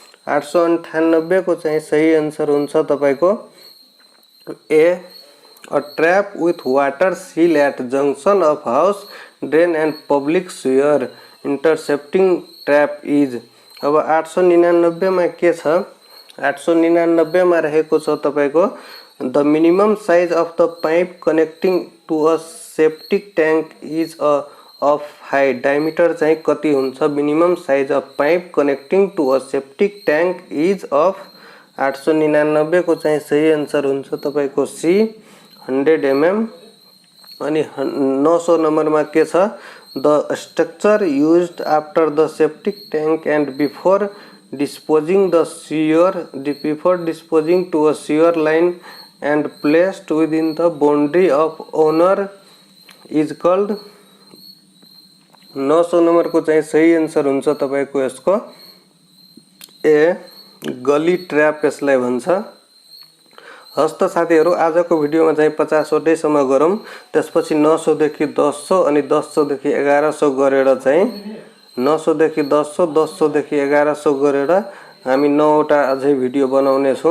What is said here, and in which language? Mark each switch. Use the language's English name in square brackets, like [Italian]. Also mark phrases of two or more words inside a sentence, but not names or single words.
[Nepali] 898 को चाहिँ सही आन्सर हुन्छ तपाईको [English] A a trap with water seal at junction of house drain and public sewer intercepting trap is. [Nepali] अब 899 में के छ 899 में रहेको छ तपाईको [English] the minimum size of the pipe connecting to a septic tank is of height. [Nepali] डायमिटर चाहिँ कति हुन्छ [English] minimum size of pipe connecting to a septic tank is of. [Nepali] 899 को चाहिँ सही आन्सर हुन्छ तपाईको सी 100 mm। अनि 900 नंबर में के छ [English] the structure used after the septic tank and before disposing to a sewer line and placed within the boundary of owner is called. [Nepali] 900 नंबर को चाहिँ सही आन्सर हुन्छ तपाईको यसको [English] A gully trap [Nepali] यसलाई भन्छ। हस्त साथीहरु आजको भिडियोमा चाहिँ 50 वटै सम्म गरौँ। त्यसपछि 900 देखि 1000 अनि 1000 देखि 1100 गरेर चाहिँ 900 देखि 1000 1000 देखि 1100 गरेर हामी 9 वटा अझै भिडियो बनाउने छौं।